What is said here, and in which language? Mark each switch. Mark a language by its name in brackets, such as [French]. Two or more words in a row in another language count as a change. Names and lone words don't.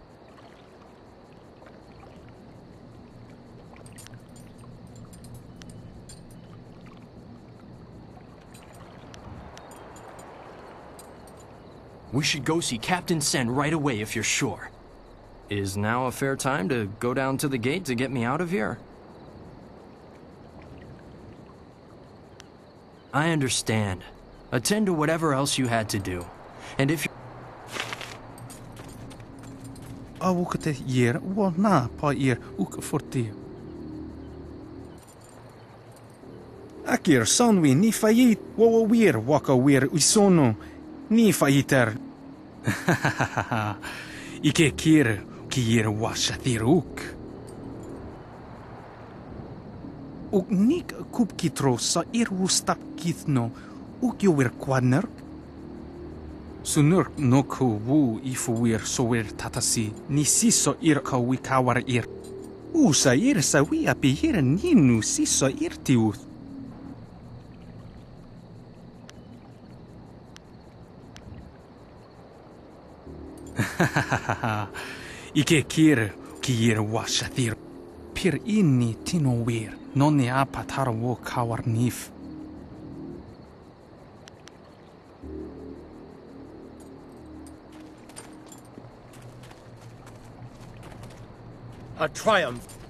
[English] We should go see Captain Sen right away if you're sure. Is now a fair time to go down to the gate to get me out of here? I understand. Attend to whatever else you had to do. And if you... Awukte yer wa na pa yer uk forti. Akir sonwi ni fayit wa wir waka wir usono ni fayiter. Ike kir ki yer wa shatiruk. Uk nik kup kitro sa irustap kithno uk yo wir kwadner. Sunur no ku wu ifu wir so wir tatasi ni siso ir ka wikawar ir. Usa ir sa wi api ir ninu siso ir tiuth. Ike kir ki ir washathir. Pir inni tino wir non ne apatara wo kawar nif. A triumph.